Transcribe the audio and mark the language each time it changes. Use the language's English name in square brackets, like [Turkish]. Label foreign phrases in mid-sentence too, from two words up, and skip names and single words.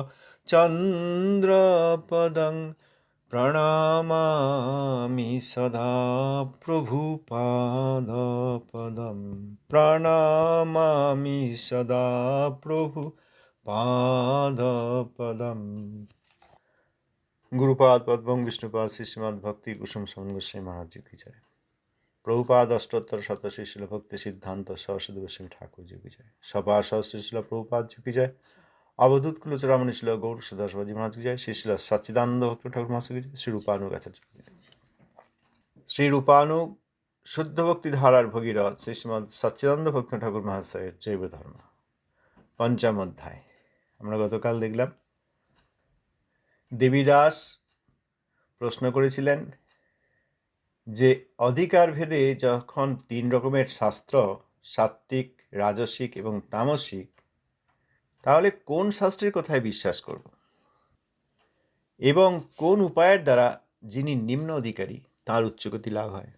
[Sanskrit] চন্দ্রপদং প্রণমামি সদা প্রভুপাদপদম প্রণমামি সদা প্রভুপাদপদম। [Hindi] गुरुपाद पद्मं विष्णुपाद श्रीमद् भक्ति कुसुम गोस्वामी महाराज जी की जय। प्रभुपाद अष्टोत्तर शतश्री शिल भक्ति सिद्धांत सरस्वती गोस्वामी ठाकुर जी की जय। सपार्षद श्री शिल प्रभुपाद जी की जय। अवधूत कुलचूड़ामणि शिल गौर सदाशिवजी महाराज की जय। श्री शिल सच्चिदानंद भक्त ठाकुर महाराज की जय। श्री रूपानुग आचार्य की जय। [Bangla] শ্রী রূপানুগ শুদ্ধ ভক্তি ধারার ভগীরথ শ্রী শ্রীমদ সচ্চিদানন্দ ভক্ত ঠাকুর মহাশয়ের জৈব ধর্ম পঞ্চম অধ্যায়। আমরা গতকাল দেখলাম দেবীদাস প্রশ্ন করেছিলেন যে অধিকার ভেদে যখন তিন রকমের শাস্ত্র, সাত্ত্বিক, রাজসিক এবং তামসিক, তাহলে কোন শাস্ত্রের কথায় বিশ্বাস করব এবং কোন উপায়ের দ্বারা যিনি নিম্ন অধিকারী তার উচ্চগতি লাভ হয়?